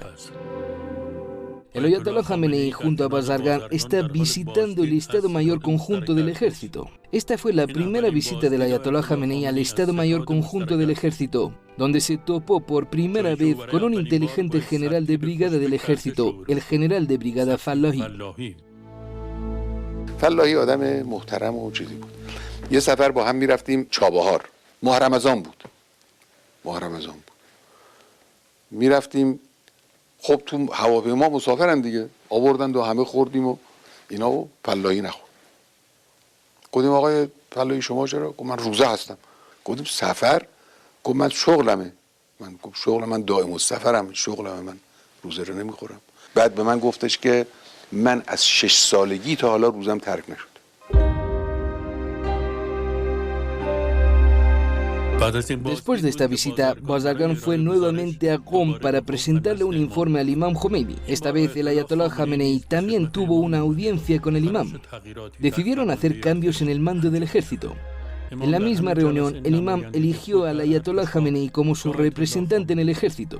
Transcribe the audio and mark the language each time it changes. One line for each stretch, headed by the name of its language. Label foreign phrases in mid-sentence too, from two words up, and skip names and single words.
Spanish: El ayatolá Jamenei junto a Bazargan está visitando el Estado Mayor Conjunto del Ejército. Esta fue la primera visita del ayatolá Jamenei al Estado Mayor Conjunto del Ejército, donde se topó por primera vez con un inteligente general de brigada del ejército, el general de brigada Fallahi.
Persian: فلاحی آدم محترم و چیزی بود. یه سفر با هم میرفتیم چابهار. ماه رمضان بود. میرفتیم، خب تو هواپیما مسافرن دیگه، آوردن و همه خوردیم و اینا و فلاحی نخورد. گفتیم آقای فلاحی شما چرا؟ گفت من روزه هستم. گفتیم سفر؟ گفت من شغلمه. من گفت شغل من دائم السفرم، شغلمه، من روزه رو نمیخورم. بعد به من گفتش که من از 6 سالگی تا حالا روزم ترک نشد.
Spanish: Después de esta visita, Bazargan fue nuevamente a Qom para presentarle un informe al imam Khomeini. Esta vez el ayatolá Jamenei también tuvo una audiencia con el imam. Decidieron hacer cambios en el mando del ejército. En la misma reunión, el imam eligió al ayatolá Jamenei como su representante en el ejército.